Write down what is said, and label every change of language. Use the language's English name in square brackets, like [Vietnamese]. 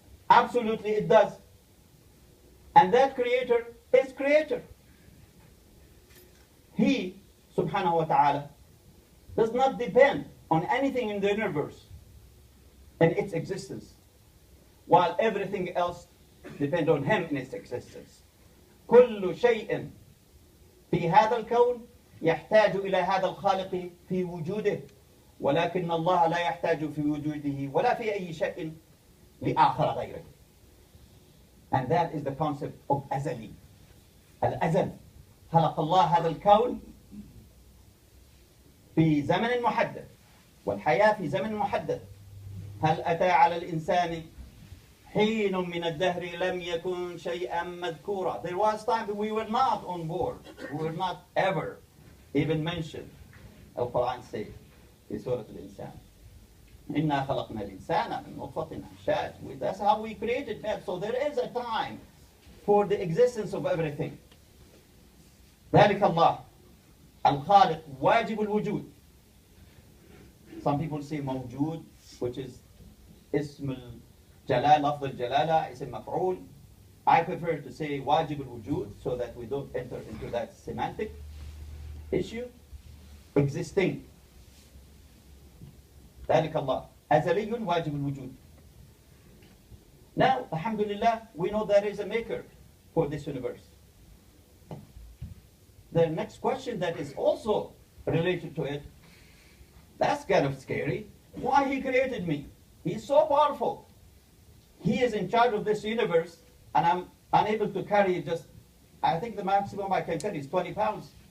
[English] Absolutely it does. And that creator is creator. He, subhanahu wa ta'ala, does not depend on anything in the universe and its existence, while everything else depends on him in its existence. [Arabic] كل شيء في هذا الكون يحتاج إلى هذا الخالق في وجوده، ولكن الله لا يحتاج في وجوده ولا في أي شيء لآخر غيره. [English] And that is the concept of أزلي. [Arabic] الأزل. خلق الله هذا الكون في زمن محدد والحياة في زمن محدد. هل أتى على الإنسان حين من الدهر لم يكن شيئا مذكورا. [English] There was time that we were not on board. We were not ever even mentioned. [Arabic] القرآن [English] says [Arabic] في سورة الإنسان إنا خلقنا الإنسان من نطفة أمشاج. [English] That's how we created that. So there is a time for the existence of everything. [Arabic] ذلك الله الخالق واجب الوجود. [English] Some people say [Arabic] موجود, [English] which is [Arabic] اسم الجلال, لفظ الجلالة, اسم مفعول. [English] I prefer to say واجب الوجود so that we don't enter into that semantic issue. Existing. [Arabic] ذلك الله أزلي واجب الوجود. [English] Now, alhamdulillah, we know there is a maker for this universe. The next question that is also related to it, that's kind of scary. Why he created me? He's so powerful. He is in charge of this universe, and I'm unable to carry just, I think the maximum I can carry is 20 pounds.